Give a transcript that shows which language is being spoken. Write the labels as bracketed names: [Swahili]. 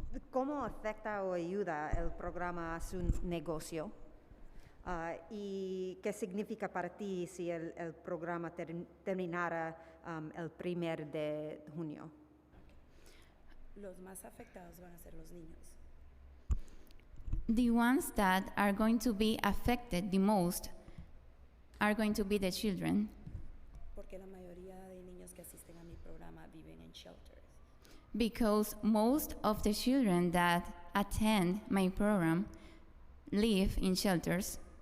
[Spanish] ¿Cómo afecta o ayuda el programa a su negocio? ¿Y qué significa para ti si el programa terminara el 1 de junio? Los más afectados van a ser los niños. [English] The ones that are going to be affected the most are going to be the children. [Spanish] Porque la mayoría de niños que asisten a mi programa viven en shelters. [English] Because most of the children that attend my program live in shelters.